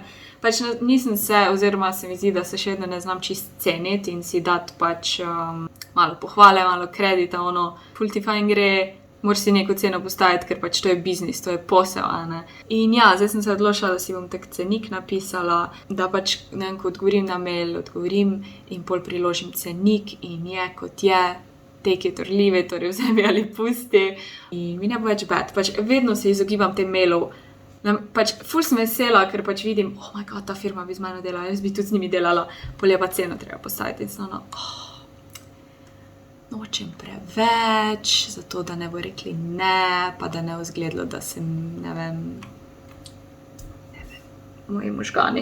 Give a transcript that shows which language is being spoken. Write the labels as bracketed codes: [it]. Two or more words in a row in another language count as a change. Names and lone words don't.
[sl] Pač nisem se, oziroma se mi zdi, da se še vedno ne znam čist ceniti in si dati pač malo pohvale, malo kredita, ful ti fajn gre, moraš si neko ceno postaviti, ker pač to je biznis, to je posel, a ne. In ja, zdaj sem se odločila, da si bom tak cenik napisala, da pač, ne vem, ko odgovorim na mail, odgovorim in pol priložim cenik in je, kot je, [en] take it or leave it, [sl] torej vzemi ali pusti. In mi ne bo več bad, pač vedno se izogibam tem mailov. Pač ful sem vesela, ker pač vidim, [en] oh my god, [sl] ta firma bi z mano delala, jaz bi tudi z njimi delala, pol je pa ceno treba postaviti in samo, nočem preveč, zato da ne bo rekli ne, pa da ne bo izgledalo, da sem, ne vem, moji možgani.